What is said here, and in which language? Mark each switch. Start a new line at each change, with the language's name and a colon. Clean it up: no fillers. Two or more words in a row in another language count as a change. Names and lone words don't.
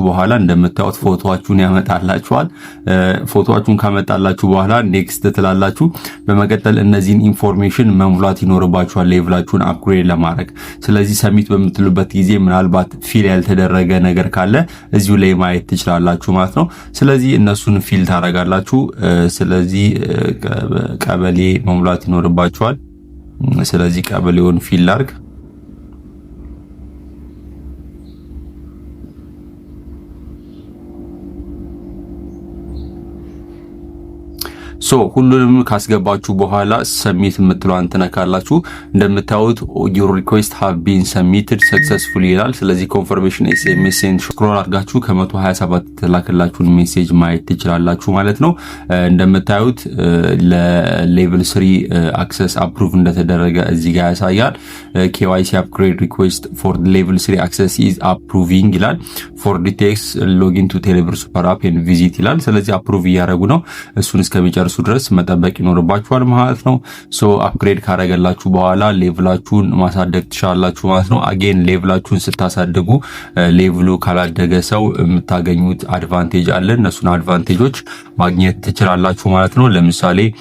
Amharic: በኋላ እንደምታዩት ፎቶአችሁን ያመጣላችኋል። ፎቶአችሁን ካመጣላችሁ በኋላ ኔክስት ትላላችሁ። በመቀጠል እነዚህን ኢንፎርሜሽን መሙላት ይኖርባችኋል ሌቭላችሁን አፕግሬድ ለማድረግ። ስለዚህ ሰሚት በምትሉበት ጊዜ ምናልባት ፊል ያልተደረገ ነገር ካለ እዚሁ ላይ ማየት ትችላላችሁ ማለት ነው። ስለዚህ እነሱን ፊል ታረጋላችሁ። ስለዚህ ቀበሌ መሙላት ይኖርባችኋል። ስለዚህ ቀበሌውን ፊል ላድርግ። ሁሉንም ካስገባችሁ በኋላ ሰሚት የምትለዋን ትነካላችሁ። እንደምታዩት
English: your request have been submitted successfully
Amharic: ይላል። ስለዚህ
English: confirmation SMS send scroll
Amharic: አድርጋችሁ ከ127 ተላከላችሁን ሜሴጅ ማየት ትችላላችሁ ማለት ነው። እንደምታዩት
English: level 3 access approve
Amharic: እንደተደረገ እዚህ ጋር ያሳያል።
English: KYC upgrade request for level 3 access is approving
Amharic: ይላል።
English: for details login to Teleብr super app and visit
Amharic: ይላል። ስለዚህ አፕሩቭ እያደረጉ ነው። እሱን እስከሚጨርሱ ድረስ መጠበቅ ይኖርባችኋል ማለት ነው። አፕግሬድ ካረጋላችሁ በኋላ ሌቭላችሁን ማሳደግ ትችላላችሁ ማለት ነው። አጌን ሌቭላችሁን ስታሳድጉ ሌቭሉ ካላደገ ሰው የምታገኙት አድቫንቴጅ አለ። እነሱን አድቫንቴጆች ማግኘት ትችላላችሁ ማለት ነው። ለምሳሌ